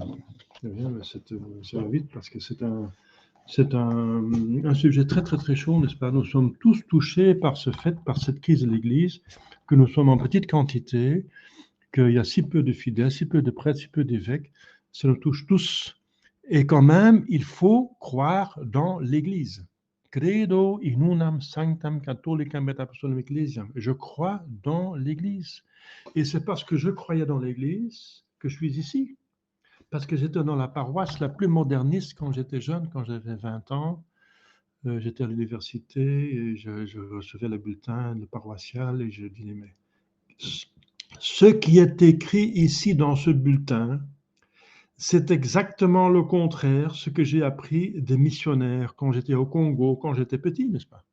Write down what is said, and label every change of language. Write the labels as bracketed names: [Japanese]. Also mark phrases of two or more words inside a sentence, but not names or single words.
[French] C'est bien, mais ça va vite parce que c'est un sujet très chaud, n'est-ce pas? Nous sommes tous touchés par ce fait, par cette crise de l'Église, que nous sommes en petite quantité, qu'il y a si peu de fidèles, si peu de prêtres, si peu d'évêques, ça nous touche tous. Et quand même, il faut croire dans l'Église. [Latin] Credo in unam sanctam catholicam et apostolium ecclesiam. [French] Je crois dans l'Église. Et c'est parce que je croyais dans l'Église que je suis ici. Parce que j'étais dans la paroisse la plus moderniste quand j'étais jeune, quand j'avais 20 ans. J'étais à l'université et je recevais le bulletin le paroissial et je disais, mais ce qui est écrit ici dans ce bulletin, c'est exactement le contraire, ce que j'ai appris des missionnaires quand j'étais au Congo, quand j'étais petit, n'est-ce pas?